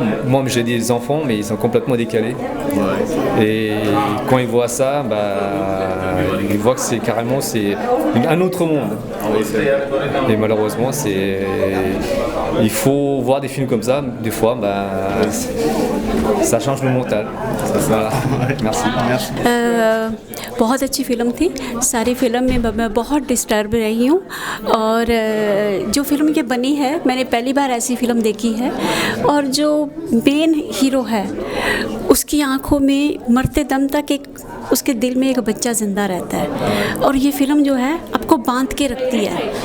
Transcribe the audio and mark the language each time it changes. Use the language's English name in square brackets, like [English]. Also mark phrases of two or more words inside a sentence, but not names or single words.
[French] Moi j'ai des enfants mais ils sont complètement décalés. Et quand ils voient ça, ils voient que c'est carrément un autre monde. Et malheureusement il faut voir des films comme ça. Des fois ça change le mental. Voilà. Merci. [Hindi] बहुत अच्छी फिल्म थी। सारी फिल्म में मैं बहुत डिस्टर्ब रही हूँ और जो फिल्म ये बनी है मैंने पहली बार ऐसी फिल्म देखी है और जो [English] main hero [Hindi] है उसकी आंखों में मरते दम तक उसके दिल में एक बच्चा ज़िंदा रहता है और ये फिल्म जो है आपको बांध के रखती है।